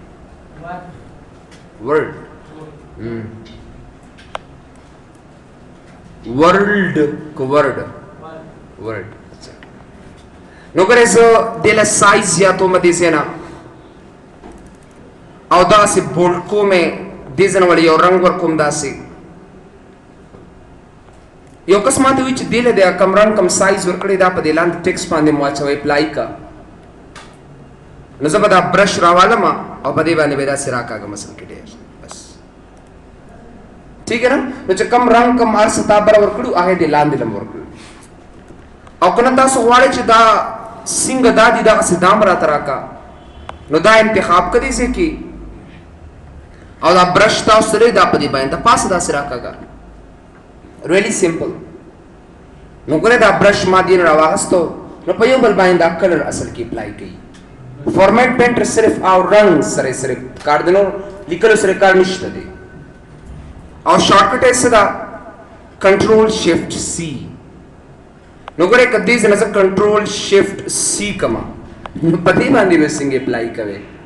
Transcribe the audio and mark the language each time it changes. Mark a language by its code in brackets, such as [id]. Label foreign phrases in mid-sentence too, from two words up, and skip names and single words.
[en] Word World [ps] که ورډ ورډ نو ګورئ زه دې له سایز زیاتومه دې ځای نه او داسې بولډ کوم یې دې ځای نه وړې یو رنګ ورکوم داسې یو کس ماته وایي چې دې له د کم رنګ کم سایز ورکړی دا په دې لاندې ټیکسټ باندې مو واچوئ اپلای کا نو زه به دا برش راوالم او په دې باندې به یې داسې راکاږم اصل کې ډېر بس [ur] ٹھیک ہے نا [ps] نو چې کم رنګ کم هر څه تا بره ورکړو هغې دې لاندې له م ورکړو او که نه تاسو غواړئ چې دا څنګه دا دي دغسې دا م راته راکړه نو دا انتخاب که دې ځای کې او دا برش تاسو سره دا په دې باندې د پاسه داسې راکاږه [en] really simple [ps] نو ګوره دا برش ما دې نه راواخیستو نو په یو بل باندې دا کلر اصل کې اپلای کوي [en] format painter [ps] صرف او رنګ سره صرف کار دی نو لیکلو سره کار نشته دی او شارټکټ یې څه ده [en] control shift C [ps] نو ګوره که دې ځای نه زه [en] control shift C [ps] کړمه نو په دې باندې به څنګه اپلای کوې